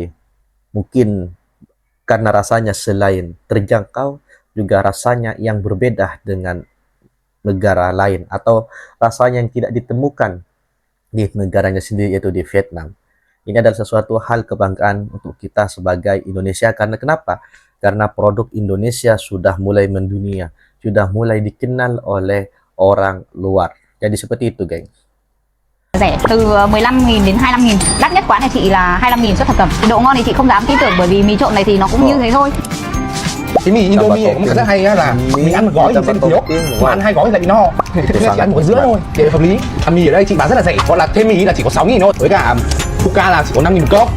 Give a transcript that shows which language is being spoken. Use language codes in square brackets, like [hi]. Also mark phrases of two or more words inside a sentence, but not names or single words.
[id] Mungkin karena rasanya selain terjangkau, juga rasanya yang berbeda dengan negara lain atau rasanya yang tidak ditemukan di negaranya sendiri, yaitu di Vietnam. Ini adalah sesuatu hal kebanggaan untuk kita sebagai Indonesia. Karena kenapa? Karena produk Indonesia sudah mulai mendunia, sudah mulai dikenal oleh orang luar. Jadi seperti itu, guys. [vi] Rẻ từ 15.000 đến 25.000. Đắt nhất quán này chị là 25.000 suất thập cẩm. Độ ngon thì chị không dám tin tưởng bởi vì mì trộn này thì nó cũng như thế thôi. Cái mì Indomie này có một cái rất hay á là mình ăn một gói thì sẽ bị thiếu, mà ăn 2 gói thì lại bị no. Thế nên chị ăn một gói giữa thôi để hợp lý. Mì ở đây chị bán rất là rẻ, gọi là thêm mì là chỉ có 6.000 thôi, với cả Fuka là chỉ có 5.000 một cốc.